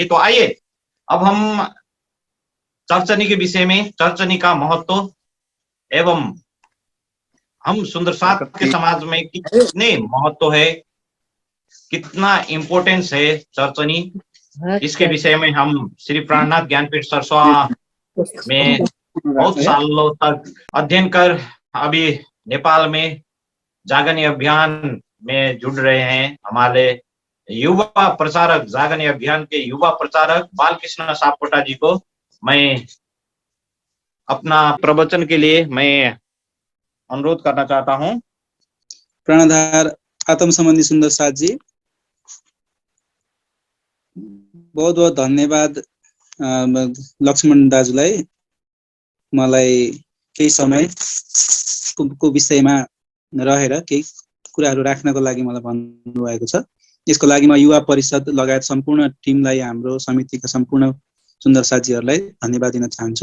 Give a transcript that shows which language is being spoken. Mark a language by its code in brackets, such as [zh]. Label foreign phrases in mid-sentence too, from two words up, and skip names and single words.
[hi] तो आइए अब हम चर्चनी के विषय में, चर्चनी का महत्व एवं हम सुंदर साथ के समाज में कितने महत्व है, कितना इम्पोर्टेंस है चर्चनी, इसके विषय में हम श्री प्राणनाथ ज्ञानपीठ सरसोआ में बहुत सालों तक अध्ययन कर अभी नेपाल में जागरण अभियान में जुड़ रहे हैं। हमारे युवा प्रचारक, जागरण अभियान के युवा प्रचारक बालकृष्ण सापकोटा जी को मैं अपना प्रवचन के लिए मैं अनुरोध करना चाहता हूं। [ne] प्राणाधार आत्म सम्बन्धी सुन्दर साथ जी, बहुत बहुत धन्यवाद लक्ष्मण दाजुलाई मलाई केही समय को विषयमा रहेर केही कुराहरू राख्नको लागि मलाई भन्नुभएको छ। यसको लागि म युवा परिषद लगायत सम्पूर्ण टिमलाई, हाम्रो समितिका सम्पूर्ण सुन्दर साथीहरूलाई धन्यवाद दिन चाहन्छु।